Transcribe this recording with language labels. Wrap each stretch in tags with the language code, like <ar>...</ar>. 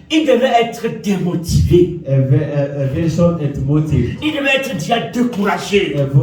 <fr>Il devait être démotivé.</fr> <de>er wäre schon entmutigt.</de> <fr>Il devait être déjà découragé.</fr>